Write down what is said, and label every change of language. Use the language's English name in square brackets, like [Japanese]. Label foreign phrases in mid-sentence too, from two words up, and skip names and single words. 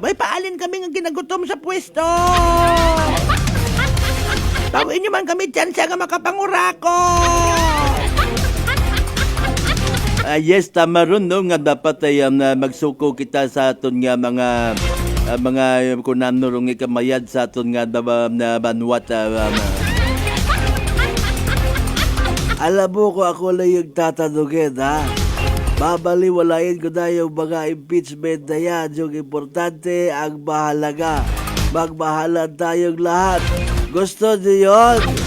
[Hiligaynon] Ay, paalin kami nga ginagutom sa pwesto! Tawin nyo man kami dyan siya nga makapangurako! Yes, tama ron, no? Nga dapat ay magsuko kita sa aton nga mga kunam no rong ikamayad sa aton nga na banwat. [Filipino] Alabo ko ako lang yung tatanungin, ha? Babaliwalayin ko na yung mga impeachment na yan. Yung importante, ang mahalaga. Magmahalan tayong lahat. Gusto niyo yun?